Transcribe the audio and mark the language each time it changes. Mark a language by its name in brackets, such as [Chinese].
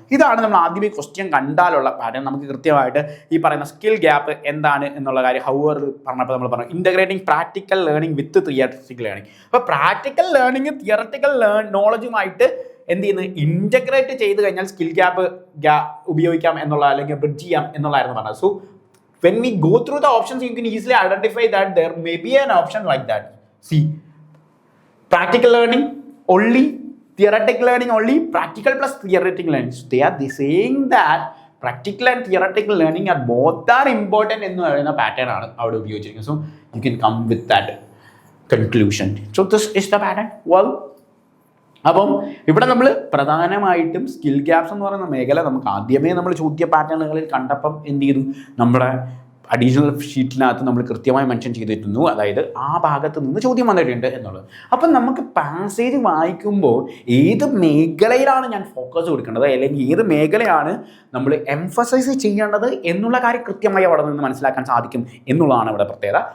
[Malayalam] ഇതാണ് നമ്മൾ ആദ്യമേ ക്വസ്റ്റ്യൻ കണ്ടാലുള്ള പാറ്റേൺ. നമുക്ക് കൃത്യമായിട്ട് ഈ പറയുന്ന സ്കിൽ ഗ്യാപ്പ് എന്താണ് എന്നുള്ള കാര്യം ഹൗവർ പറഞ്ഞപ്പോൾ നമ്മൾ പറഞ്ഞു [English] Integrating practical learning with theoretical learning. [Malayalam] അപ്പോൾ പ്രാക്ടിക്കൽ ലേണിംഗ് തിയററ്റിക്കൽ നോളജുമായിട്ട് എന്ത് ചെയ്യുന്നത്? ഇൻ്റഗ്രേറ്റ് ചെയ്ത് കഴിഞ്ഞാൽ സ്കിൽ ഗ്യാപ്പ് ഉപയോഗിക്കാം എന്നുള്ള അല്ലെങ്കിൽ ബ്രിഡ്ജ് ചെയ്യാം എന്നുള്ളതായിരുന്നു പറഞ്ഞത്. [English] So when we go through the options, you can easily identify that there may be an option like that. See, practical learning only, theoretical learning only, practical plus theoretical learning. So they are saying that practical and theoretical learning are both are important [Malayalam] എന്ന് പറയുന്ന pattern ആണ് അവിടെ ഉപയോഗിച്ചിരിക്കുന്നത്. [English] So you can come with that conclusion. So this is the pattern. [Malayalam] അപ്പം ഇവിടെ നമ്മൾ പ്രധാനമായിട്ടും skill gaps എന്ന് പറയുന്ന മേഖല നമുക്ക് ആദ്യമേ നമ്മൾ ചോദ്യ പാറ്റേണുകളിൽ കണ്ടപ്പം എന്ത് ചെയ്തു? നമ്മുടെ അഡീഷണൽ ഷീറ്റിനകത്ത് നമ്മൾ കൃത്യമായി മെൻഷൻ ചെയ്തിരുന്നു, അതായത് ആ ഭാഗത്ത് നിന്ന് ചോദ്യം വന്നിട്ടുണ്ട് എന്നുള്ളത്. അപ്പം നമുക്ക് പാസേജ് വായിക്കുമ്പോൾ ഏത് മേഖലയിലാണ് ഞാൻ ഫോക്കസ് കൊടുക്കേണ്ടത് അല്ലെങ്കിൽ ഏത് മേഖലയാണ് നമ്മൾ എംഫസൈസ് ചെയ്യേണ്ടത് എന്നുള്ള കാര്യം കൃത്യമായി അവിടെ നിന്ന് മനസ്സിലാക്കാൻ സാധിക്കും എന്നുള്ളതാണ് ഇവിടെ പ്രത്യേകത.